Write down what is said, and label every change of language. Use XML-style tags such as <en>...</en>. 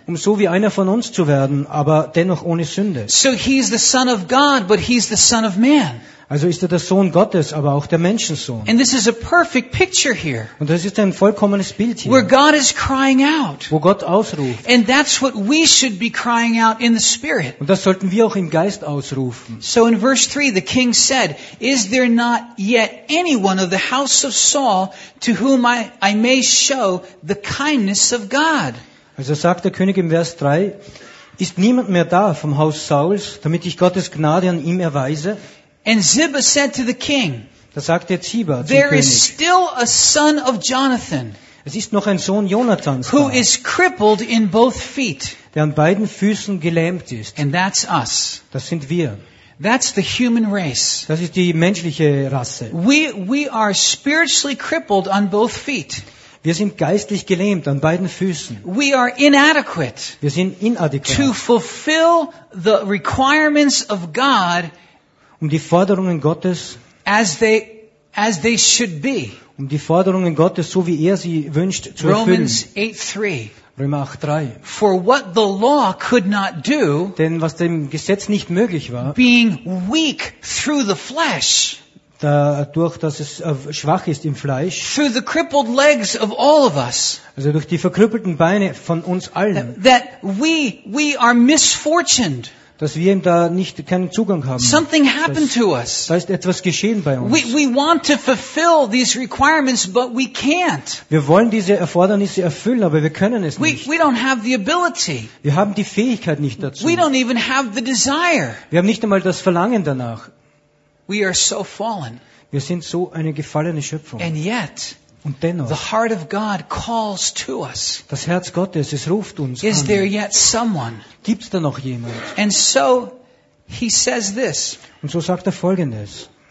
<de>Um so wie einer von uns zu werden, aber dennoch ohne Sünde.</de> <en>So he's the son of God, but he's the son of man.</en> <de>Also ist er der Sohn Gottes, aber auch der Menschensohn.</de> <en>And this is a perfect picture here.</en> <de>Und das ist ein vollkommenes Bild hier.</de> <en>Where God is crying out.</en> <de>Wo Gott ausruft.</de> <en>And that's what we should be crying out in the Spirit.</en> <de>Und das sollten wir auch im Geist ausrufen.</de> <en>So in verse 3, the king said, is there not yet anyone of the house of Saul to whom I may show the kindness of God?</en> <de>Also sagt der König im Vers 3, ist niemand mehr da vom Haus Sauls, damit ich Gottes Gnade an ihm erweise?</de> <en>And Ziba said to the king,</en> <de>da sagt der Ziba zum</de> <en>there</en> <de>König,</de> <en>is still a son of Jonathan,</en> <de>es ist noch ein Sohn Jonathans,</de> <en>who is crippled in both feet,</en> <de>der an beiden Füßen gelähmt ist.</de> <en>And that's us.</en> <de>Das sind wir.</de> <en>That's the human race.</en> <de>Das ist die menschliche Rasse.</de> <en>We are spiritually crippled on both feet.</en> <de>Wir sind geistlich gelähmt an beiden Füßen.</de> <en>We are inadequate.</en> <de>Wir sind inadäquat.</de> <en>To fulfill the requirements of God,</en> <de>um die Forderungen Gottes,</de> <en>as they should be.</en> <de>Um die Forderungen Gottes, so wie sie wünscht, zu erfüllen.</de> <en>Romans 8:3. For what the law could not do,</en> <de>denn was dem Gesetz nicht möglich war,</de> <en>being weak through the flesh,</en> <de>dadurch, dass es schwach ist im Fleisch,</de> <en>through the crippled legs of all of us,</en> <de>also durch die verkrüppelten Beine von uns allen,</de> <en>that we are misfortuned,</en> <de>dass wir ihm da nicht keinen Zugang haben.</de> <en>Something happened to us.</en> <de>Da ist etwas geschehen bei uns.</de> <en>We want to fulfill these requirements, but we can't.</en> <de>Wir wollen diese Erfordernisse erfüllen, aber wir können es nicht.</de> <en>We don't have the ability.</en> <de>Wir haben die Fähigkeit nicht dazu.</de> <en>We don't even have the desire.</en> <de>Wir haben nicht einmal das Verlangen danach.</de> <en>We are so fallen.</en> <de>Wir sind so eine gefallene Schöpfung.</de> <en>And yet,</en> <de>Und dennoch,</de> <en>the heart of God calls to us.</en> <de>Das Herz Gottes, es ruft uns</de> <en>Is</en> <de>an.</de> <en>There yet someone?</en> <de>Gibt's da noch jemand?</de> <en>And so he says this.</en> <de>Und so sagt er Folgendes.</de>